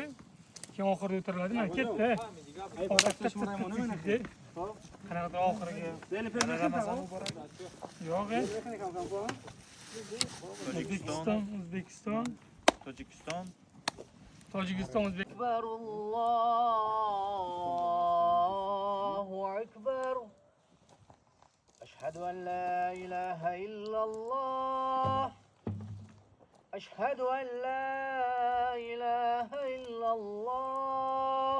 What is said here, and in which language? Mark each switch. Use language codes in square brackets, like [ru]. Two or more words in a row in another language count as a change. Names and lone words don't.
[uz] Keyin oxirida o'tiriladi. Mana ketdi. Qanaqadir oxiriga. Yo'q. O'zbekiston, Tojikiston. O'zbekiston. [ar] أكبر الله أكبر. أشهد أن لا إله إلا الله. أشهد أن لا إله إلا الله.